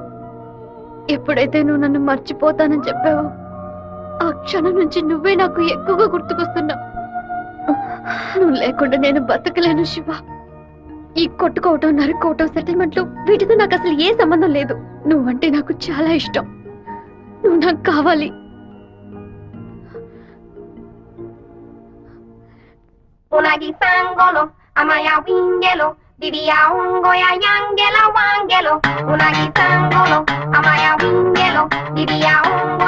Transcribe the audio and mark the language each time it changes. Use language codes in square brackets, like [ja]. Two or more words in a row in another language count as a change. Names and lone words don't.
[te] ఎప్పుడైతే నువ్వు నన్ను మర్చిపోతానని చెప్పావో ఆ క్షణం నుంచి నువ్వే నాకు ఎక్కువగా గుర్తుకొస్తున్నావు. నువ్వు లేకుండా నేను బతకలేను శివ. ఈ కొట్టుకోవటం, నరుకోవటం, సెటిల్మెంట్లు వీటితో నాకు అసలు ఏ సంబంధం లేదు. నువ్వంటే నాకు చాలా ఇష్టం. నువ్వు నాకు కావాలి. Unagi sangolo, amaya wingelo, diria ungoya yangela wangelo. Unagi sangolo, amaya wingelo, diria